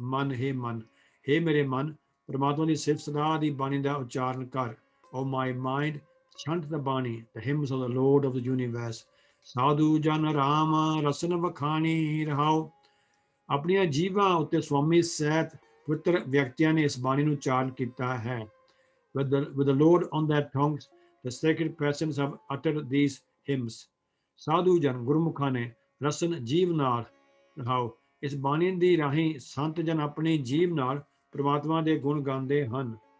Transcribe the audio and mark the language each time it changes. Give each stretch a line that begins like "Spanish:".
Punjabi: ਮਨ ਹੇ ਮੇਰੇ ਮਨ ਪਰਮਾਤਮਾ ਦੀ ਸਿਫਤ ਸਲਾਹ ਦੀ ਬਾਣੀ ਦਾ ਉਚਾਰਨ ਕਰ।
English: O my mind, chant the bani, the hymns of the Lord of the universe.
Punjabi: ਸਾਧੂ ਜਨ ਰਾਮ ਰਸਨ ਵਖਾਣੀ ਰਹਾਓ। ਆਪਣੀਆਂ ਜੀਵਾਂ ਉੱਤੇ ਸਵਾਮੀ ਸਹਿਤ ਪਵਿੱਤਰ ਵਿਅਕਤੀਆਂ ਨੇ ਇਸ ਬਾਣੀ ਨੂੰ ਉਚਾਰਨ ਕੀਤਾ ਹੈ।
English: With the Lord on their tongues, the sacred persons have uttered these hymns.
Punjabi: ਸਾਧੂ ਜਨ ਗੁਰਮੁਖਾਂ ਨੇ ਰਸਨ ਜੀਵ ਨਾਲ ਰਹਾਓ। ਇਸ ਬਾਣੀ ਦੀ ਰਾਹੀਂ ਸੰਤ ਜਨ ਆਪਣੀ ਜੀਵ ਨਾਲ ਪ੍ਰਮਾਤਮਾ ਦੇ ਗੁਣ ਗਾਉਂਦੇ ਹਨ।